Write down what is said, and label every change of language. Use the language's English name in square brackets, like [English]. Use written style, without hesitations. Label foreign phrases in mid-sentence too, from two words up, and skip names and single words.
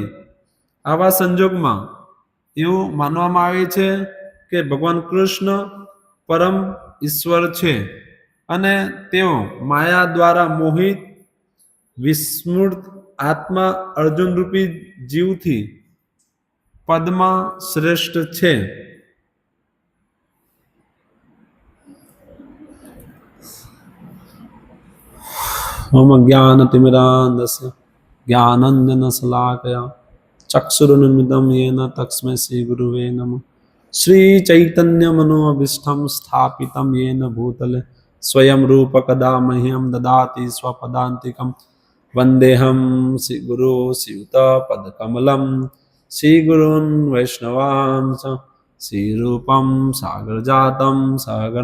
[Gujarati] આવા સંજોગમાં એવું માનવામાં આવે છે કે ભગવાન કૃષ્ણ પરમ ઈશ્વર છે અને તેઓ માયા દ્વારા મોહિત વિસ્મૃત આત્મા અર્જુન રૂપી જીવથી પદમાં શ્રેષ્ઠ છે. [Sanskrit] ઓમ જ્ઞાનતિમિરાન્ધસ્ય જ્ઞાનાંજનશલાકયા ચક્ષુરુન્મિલિतं येन तस्मै श्रीगुरुवे नमः. श्रीचैतन्यमनोभीष्टं स्थापितं येन भूतले स्वयं रूपकदा मह्यं ददाति स्वपदान्तिकं. वन्देऽहं श्रीगुरो श्रीयुतपदकमलं श्रीगुरून् वैष्णवांश्च श्रीरूपं सागरजातं सागर